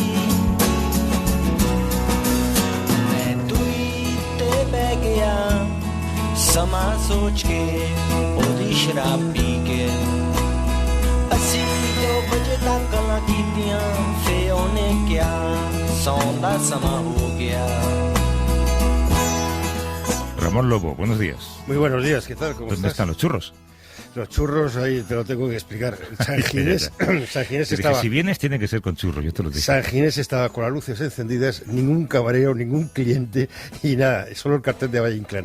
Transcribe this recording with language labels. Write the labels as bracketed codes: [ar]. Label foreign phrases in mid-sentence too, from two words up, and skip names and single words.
[es] मैं तुई ते बह गया समा सोच के ओदी शराब पी के अस्सी 2 बजे तक गल्लां कीतियां फे ओने क्या सौंदा समा हो गया। Ramón Lobo, buenos días. Muy buenos días, ¿qué tal? ¿Cómo ¿Dónde estás? están los churros? Los churros, ahí te lo tengo que explicar. San Ginés estaba... Si vienes tiene que ser con churros, yo te lo digo. San Ginés estaba con las luces encendidas, ningún camarero, ningún cliente y nada, solo el cartel de Valle Inclán.